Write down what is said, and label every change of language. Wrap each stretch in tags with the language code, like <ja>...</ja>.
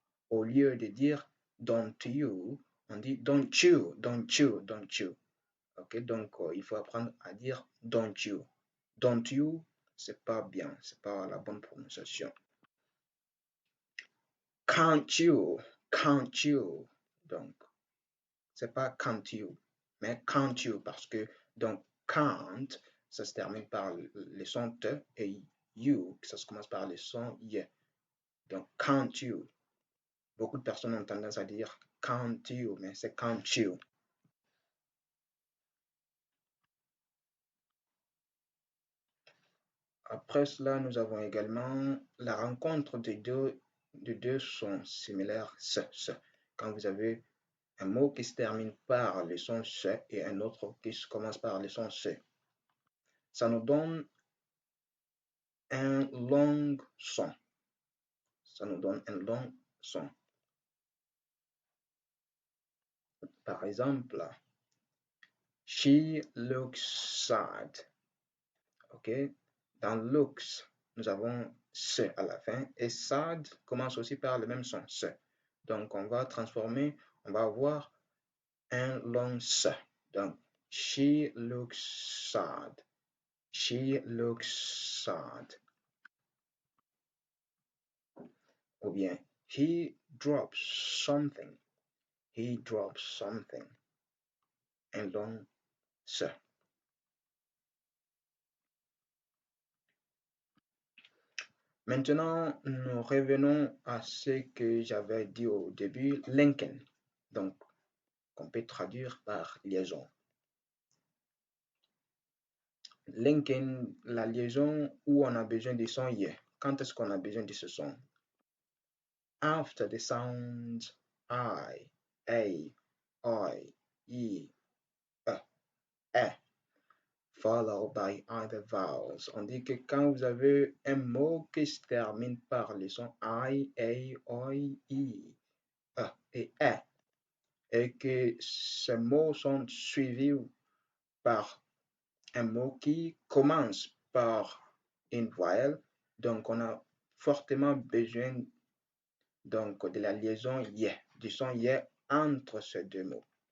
<fr>Au lieu de dire don't you, on dit</fr> <en>don't you, don't you, don't you.</en> <fr>Ok, donc il faut apprendre à dire</fr> <en>don't you. Don't you,</en> <fr>c'est pas bien, c'est pas la bonne prononciation.</fr> <en>Can't you, can't you.</en> <fr>Donc, c'est pas can't you, mais can't you parce que donc can't, ça se termine par le son te et you, ça se commence par le son ye. Donc,</fr> <en>can't you.</en> <fr>Beaucoup de personnes ont tendance à dire can't you, mais c'est can't you. Après cela, nous avons également la rencontre de deux sons similaires se. Quand vous avez un mot qui se termine par le son se et un autre qui se commence par le son se, ça nous donne un long son. Ça nous donne un long son.</fr> <en>Par exemple, she looks sad. OK?</en> <fr>Dans looks, nous avons se à la fin et sad commence aussi par le même son, se. Donc, on va transformer, on va avoir un long se. Donc,</fr> <en>she looks sad. She looks sad.</en> <fr>Ou bien,</fr> <en>he drops something. He drops something.</en> <fr>Un long se. Maintenant, nous revenons à ce que j'avais dit au début, linking. Donc, qu'on peut traduire par liaison. Linking, la liaison où on a besoin du son ye. Quand est-ce qu'on a besoin de ce son?</fr> <en>After the sounds I, a, I, e, followed by other vowels.</en> <fr>On dit que quand vous avez un mot qui se termine par les sons I, a, I, e, et et que ces mots sont suivis par un mot qui commence par une voyelle, donc on a fortement besoin donc de la liaison ye, du son ye entre ces deux mots.</fr>